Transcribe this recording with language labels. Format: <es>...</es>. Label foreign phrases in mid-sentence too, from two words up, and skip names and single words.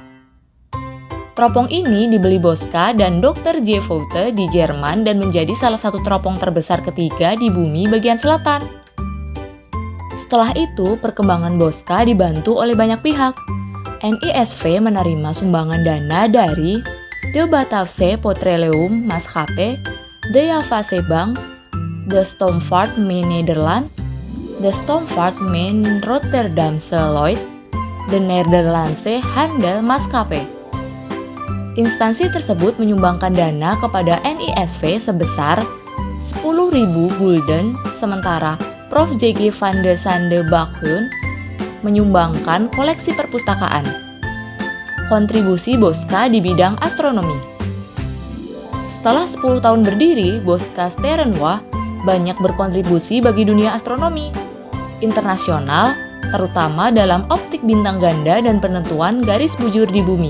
<id>Teropong ini dibeli Bosca dan Dr. J. Foute di Jerman dan menjadi salah satu teropong terbesar ketiga di bumi bagian selatan. Setelah itu, perkembangan Bosca dibantu oleh banyak pihak. NISV menerima sumbangan dana dari De Batavse Petroleum Maatschappij, De Javase Bank, De Stomvaartmijn Nederland, De Stomvaartmijn Rotterdamse Lloyd, De Nederlandse Handelsmaatschappij. Instansi tersebut menyumbangkan dana kepada NISV sebesar 10.000 gulden, sementara Prof. J.G. van de Sande Bachun menyumbangkan koleksi perpustakaan. Kontribusi Bosca di bidang astronomi. Setelah 10 tahun berdiri, Bosca Sternwach banyak berkontribusi bagi dunia astronomi internasional, terutama dalam optik bintang ganda dan penentuan garis bujur di bumi.</id>